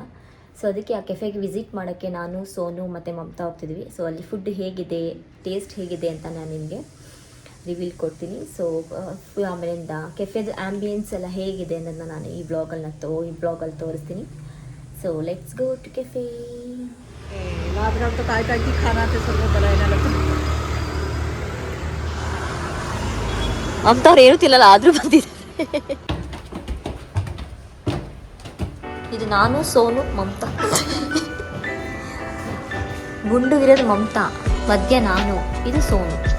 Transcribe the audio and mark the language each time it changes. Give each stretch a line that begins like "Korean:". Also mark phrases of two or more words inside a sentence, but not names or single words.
Kannada: ಸೊ ಅದಕ್ಕೆ ಆ ಕೆಫೆಗೆ ವಿಸಿಟ್ ಮಾಡೋಕ್ಕೆ ನಾನು, ಸೋನು ಮತ್ತು ಮಮತಾ ಹೋಗ್ತಿದ್ವಿ. ಸೊ ಅಲ್ಲಿ ಫುಡ್ ಹೇಗಿದೆ, ಟೇಸ್ಟ್ ಹೇಗಿದೆ ಅಂತ ನಾನು ನಿಮಗೆ ರಿವೀಲ್ ಕೊಡ್ತೀನಿ. ಸೊ ಆಮೇಲಿಂದ ಕೆಫೆದು ಆ್ಯಂಬಿಯನ್ಸ್ ಎಲ್ಲ ಹೇಗಿದೆ ಅನ್ನೋದನ್ನ ನಾನು ಈ ಬ್ಲಾಗಲ್ಲಿ ತೋರಿಸ್ತೀನಿ.
English: so let's go to cafe.
Marathi: काय काय
Hindi: की खाना
Marathi: ते सर्व बनायला लागतं.
Kannada: ಮಮತಾವ್ರು ಹೇಳುತ್ತಿಲ್ಲಲ್ಲ, ಆದರೂ ಬಂದಿದ್ದಾರೆ. ಇದು ನಾನು, ಸೋನು, ಮಮತಾ. ಗುಂಡು ಇರೋದು ಮಮತಾ, ಮಧ್ಯ ನಾನು, ಇದು ಸೋನು.